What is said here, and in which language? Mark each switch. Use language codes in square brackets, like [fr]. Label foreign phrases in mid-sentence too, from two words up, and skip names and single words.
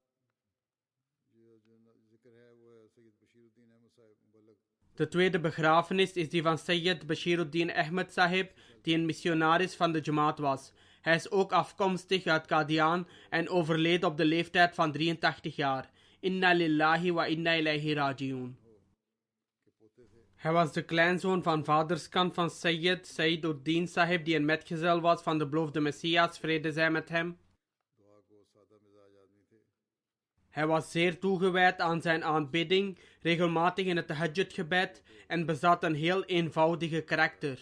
[nl] De tweede begrafenis is die van Sayyid Bashiruddin Ahmed Sahib, die een missionaris van de Jamaat was. Hij is ook afkomstig uit Qadian en overleed op de leeftijd van 83 jaar. [ar] إنا لله وإنا إليه راجعون. [nl] Hij was de kleinzoon van vaderskant van Sayyid Saiduddin Sahib, die een metgezel was van de beloofde Messias, vrede zij met hem. Hij was zeer toegewijd aan zijn aanbidding, regelmatig in het tahajjud-gebed en bezat een heel eenvoudige karakter.